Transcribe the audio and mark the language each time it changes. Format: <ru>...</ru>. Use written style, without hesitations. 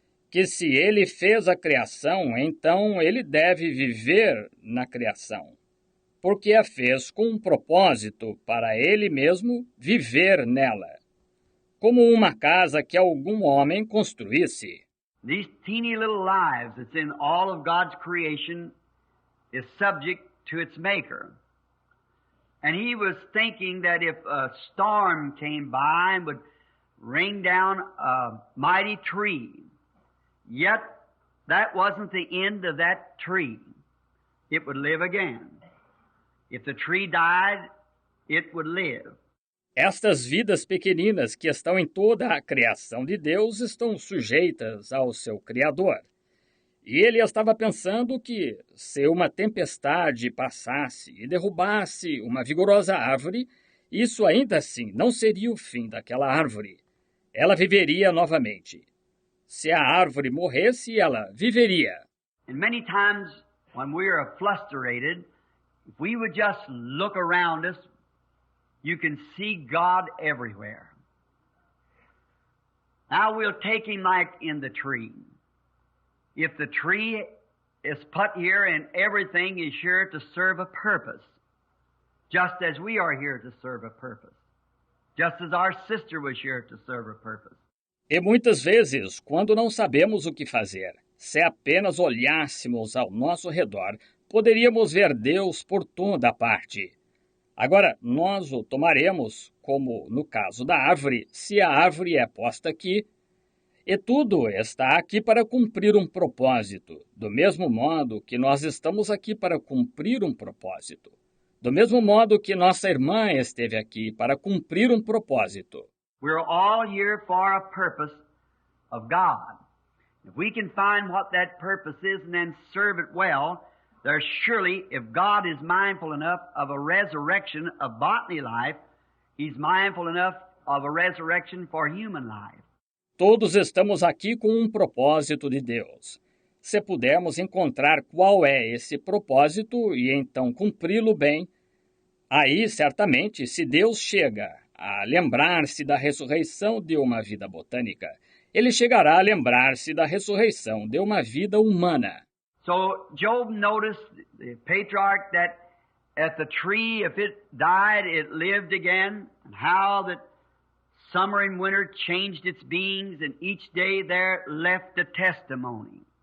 <pt>Que se ele fez a criação, então ele deve viver na criação. Porque a fez com um propósito para ele mesmo viver nela. Como uma casa que algum homem construísse.</pt> <en>These teeny little lives that's in all of God's creation is subject to its maker. And he was thinking that if a storm came by and would rain down a mighty tree, yet that wasn't the end of that tree. It would live again. If the tree died, it would live.</en> <pt>Estas vidas pequeninas que estão em toda a criação de Deus estão sujeitas ao seu Criador. E ele estava pensando que, se uma tempestade passasse e derrubasse uma vigorosa árvore, isso ainda assim não seria o fim daquela árvore. Ela viveria novamente. Se a árvore morresse, ela viveria.</pt> <en>And many times when we are frustrated, if we would just look around us, you can see God everywhere. Now we'll take Him like in the tree. If the tree is put here and everything is sure to serve a purpose, just as we are here to serve a purpose, just as our sister was here to serve a purpose.</en> <pt>E muitas vezes, quando não sabemos o que fazer, se apenas olhássemos ao nosso redor, poderíamos ver Deus por toda parte. Agora, nós o tomaremos, como no caso da árvore, se a árvore é posta aqui. E tudo está aqui para cumprir um propósito, do mesmo modo que nós estamos aqui para cumprir um propósito. Do mesmo modo que nossa irmã esteve aqui para cumprir um propósito.</pt> <en>We're all here for a purpose of God. If we can find what that purpose is and then serve it well, there's surely, if God is mindful enough of a resurrection of botany life, He's mindful enough of a resurrection for human life.</en> <pt>Todos estamos aqui com um propósito de Deus. Se pudermos encontrar qual é esse propósito e então cumpri-lo bem, aí certamente, se Deus chega a lembrar-se da ressurreição de uma vida botânica, Ele chegará a lembrar-se da ressurreição de uma vida humana.</pt> <en>So Job noticed, the patriarch, that at the tree, if it died, it lived again, and how that summer and winter changed its beings, and each day there left a testimony.</en>